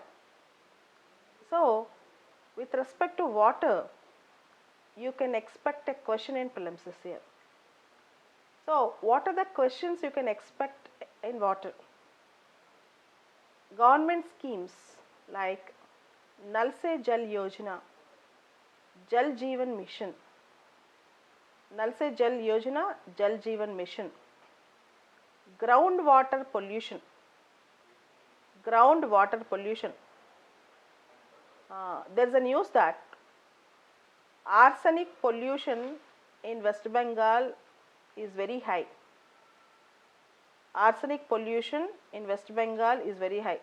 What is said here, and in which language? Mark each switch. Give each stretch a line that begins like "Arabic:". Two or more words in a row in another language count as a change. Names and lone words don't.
English: So, with respect to water, you can expect a question in prelims this year. So, what are the questions you can expect in water? Government schemes like Nal Se Jal Yojana, Jal Jeevan Mission, Nal Se Jal Yojana, Jal Jeevan Mission, groundwater pollution, groundwater pollution. There is a news that arsenic pollution in West Bengal is very high. Arsenic pollution in West Bengal is very high.